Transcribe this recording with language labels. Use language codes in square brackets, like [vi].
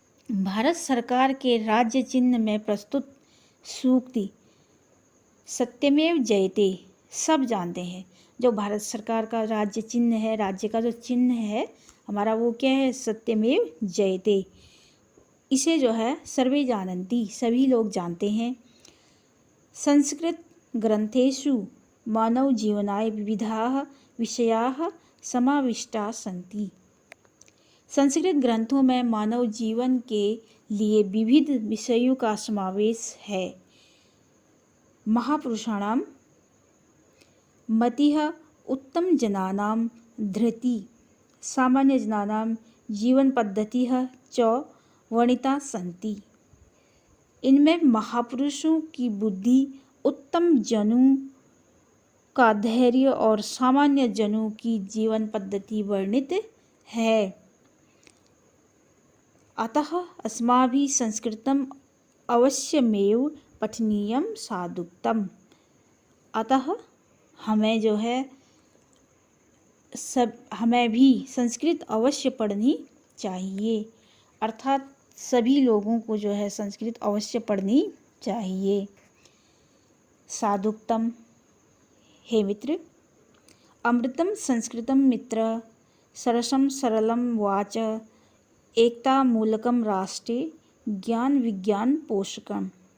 [hi] भारत सरकार के राज्य चिन्ह में प्रस्तुत सूक्ति सत्यमेव जयते सब जानते हैं। जो भारत सरकार का राज्य चिन्ह है, राज्य का जो चिन्ह है हमारा, वो क्या है? [sa] सत्यमेव जयते। [hi] इसे जो है [sa] सर्वे जानन्ति, [hi] सभी लोग जानते हैं। [sa] संस्कृत ग्रंथेषु मानव जीवनाय विविधाः विषयाः समाविष्टाः सन्ति। [hi] संस्कृत ग्रंथों में मानव जीवन के लिए विविध विषयों का समावेश है। [sa] महापुरुषाणां मतिः उत्तम जनानां धृति सामान्य जनानां जीवन पद्धतिः च वर्णिता सन्ति। [hi] इनमें महापुरुषों की बुद्धि, उत्तम जनों का धैर्य और सामान्य जनों की जीवन पद्धति वर्णित है। [sa] अतः अस्माभिः संस्कृतम् अवश्यमेव पठनीयम साधुक्तम। [hi] अतः हमें जो है हमें भी संस्कृत अवश्य पढ़नी चाहिए, अर्थात सभी लोगों को जो है संस्कृत अवश्य पढ़नी चाहिए। [sa] साधुक्तम, हे मित्र, अमृतम संस्कृतम मित्र, सरसम सरलम वाच, एकता मूलकम राष्ट्रे, ज्ञान विज्ञान पोषकम।